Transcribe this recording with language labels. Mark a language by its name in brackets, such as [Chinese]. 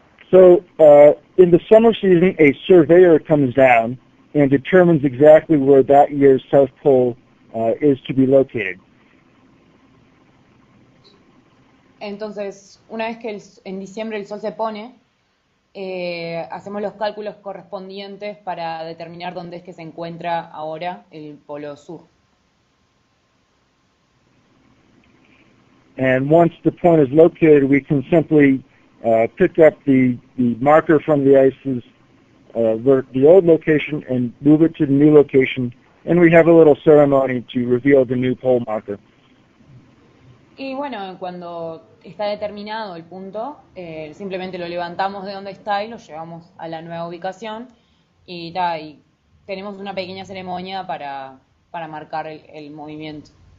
[English] So in the summer season, a surveyor comes down and determines exactly where that year's South Pole is to be located. [Spanish] Entonces, una vez que en diciembre el sol se pone, hacemos los cálculos correspondientes para determinar dónde es que se encuentra ahora el polo sur. [English] And once the point is located, we can simply pick up the marker from the ice's the old location and move it to the new location, and we have a little ceremony to reveal the new pole marker. [Spanish] Y bueno, cuando está determinado el punto, simplemente lo levantamos de donde está y lo llevamos a la nueva ubicación y tenemos una pequeña ceremonia para marcar el movimiento.